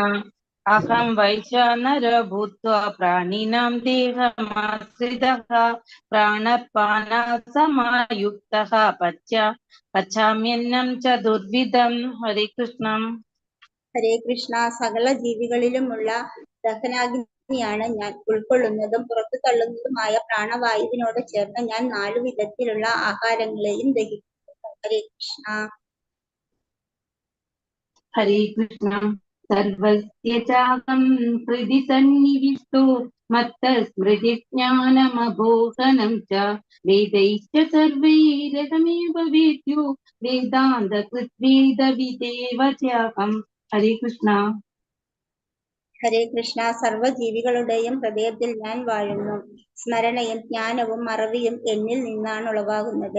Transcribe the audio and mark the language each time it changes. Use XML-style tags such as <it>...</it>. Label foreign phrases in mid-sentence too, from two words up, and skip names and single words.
<sa>अहं वैश्वानरो भूत्वा प्राणिनां देहमाश्रितः प्राणपानसमायुक्तः पचाम्यन्नं चतुर्विधम्.</sa> <ml>ഹരേ കൃഷ്ണ. ഹരേ കൃഷ്ണ. സകല ജീവികളിലുമുള്ള ദഹനാഗ്നിയാണ് ഞാൻ. ഉൾക്കൊള്ളുന്നതും പുറത്തു തള്ളുന്നതുമായ പ്രാണവായുവിനോട് ചേർന്ന് ഞാൻ 4 വിധത്തിലുള്ള ആഹാരങ്ങളെയും ദഹിക്കുന്നു. ഹരേ കൃഷ്ണ.</ml> <sa>हरे कृष्ण। सर्वस्य चाहं हृदि सन्निविष्टो मत्तस्मृतिज्ञानमबोधनं च वेदैश्च सर्वैरहमेव वेद्यो वेदान्तकृत् वेदविदेव चाहं.</sa> <ml>ഹരേ കൃഷ്ണ. ഹരേ കൃഷ്ണ. സർവ്വജീവികളുടെയും ഹൃദയത്തിൽ ഞാൻ വാഴുന്നു. സ്മരണയും ജ്ഞാനവും മറവിയും എന്നിൽ നിന്നാണ് ഉളവാകുന്നത്.</ml>